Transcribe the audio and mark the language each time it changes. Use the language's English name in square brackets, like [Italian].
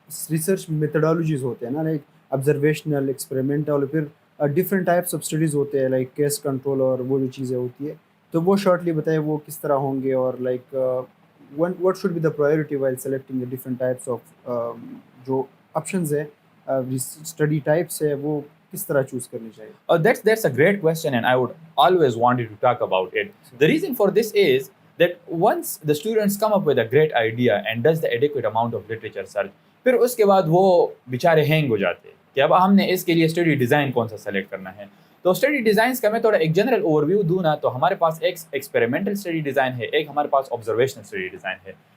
[Urdu] Research methodologies ہوتے ہیں نا, لائک آبزرویشنل, ایکسپیریمنٹل, پھر ڈفرینٹ ٹائپس آف اسٹڈیز ہوتے ہیں لائک کیس کنٹرول اور وہ جو چیزیں ہوتی ہے, تو وہ شارٹلی بتائیں وہ کس طرح ہوں گے, اور like [English] what should be the priority while selecting the different types of [Urdu] جو آپشنز ہے اسٹڈی ٹائپس ہے وہ کس طرح چوز کرنی چاہیے؟ [English] That's a great question, and I would always wanted to talk about it. The reason for this is that once the students come up with a great idea and does the adequate amount of literature search, [Urdu] پھر اس کے بعد وہ بیچارے hang ہو جاتے ہیں کہ اب ہم نے اس کے لیے اسٹڈی ڈیزائن کون سا سلیکٹ کرنا ہے. تو اسٹڈی ڈیزائنس کا میں تھوڑا ایک جنرل اوور ویو دوں نا, تو ہمارے پاس ایک ایکسپیریمنٹل اسٹڈی ڈیزائن ہے, ایک ہمارے پاس آبزرویشنل اسٹڈی ڈیزائن ہے.